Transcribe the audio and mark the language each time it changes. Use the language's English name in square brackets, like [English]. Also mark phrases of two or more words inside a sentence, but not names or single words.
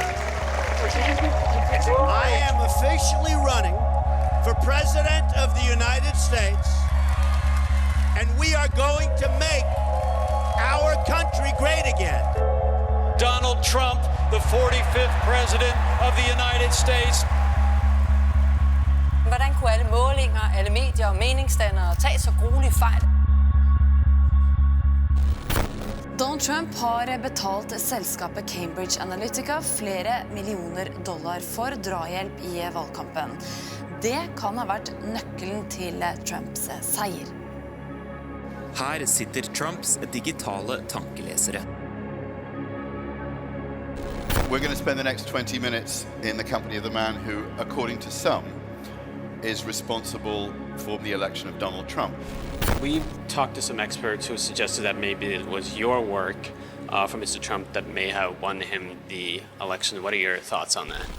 [English] I am officially running for President of the United States, and we are going to make our country great again. Donald Trump, the 45th President of the United States. [Danish] Hvordan kunne alle målinger, alle medier og meningsdannere tage så grueligt fejl? [Norwegian] Donald Trump har betalt selskapet Cambridge Analytica flere millioner dollar for drahjelp i valgkampen. Det kan ha vært nøkkelen til Trumps seier. Her sitter Trumps digitale tankelesere. [English] We're going to spend the next 20 minutes in the company of the man who, according to some, is responsible for the election of Donald Trump. We've talked to some experts who suggested that maybe it was your work for Mr. Trump that may have won him the election. What are your thoughts on that?